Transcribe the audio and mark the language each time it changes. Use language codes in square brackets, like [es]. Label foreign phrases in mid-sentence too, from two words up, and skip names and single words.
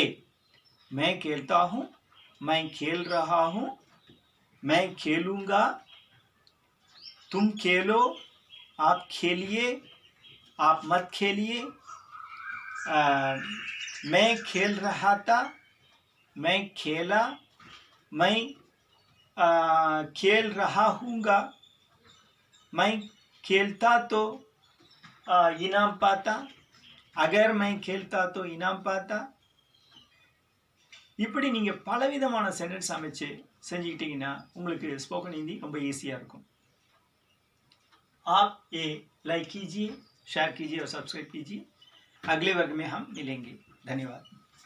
[hi] मैं खेलता हूँ, मैं खेल रहा हूँ, मैं खेलूँगा, तुम खेलो, आप खेलिए, आप मत खेलिए, मैं खेल रहा था, मैं खेला, मैं खेल रहा हूँगा, मैं खेलता तो इनाम पाता, अगर मैं खेलता तो इनाम पाता. [ta] இப்படி நீங்கள் பலவிதமான சென்டென்ஸ் அமைச்சு செஞ்சுக்கிட்டீங்கன்னா உங்களுக்கு [en] spoken Hindi [ta] ரொம்ப ஈஸியாக இருக்கும். [hi] आप ये लाइक कीजिए, शेयर कीजिए और सब्सक्राइब कीजिए. अगले वर्ग में हम मिलेंगे. धन्यवाद.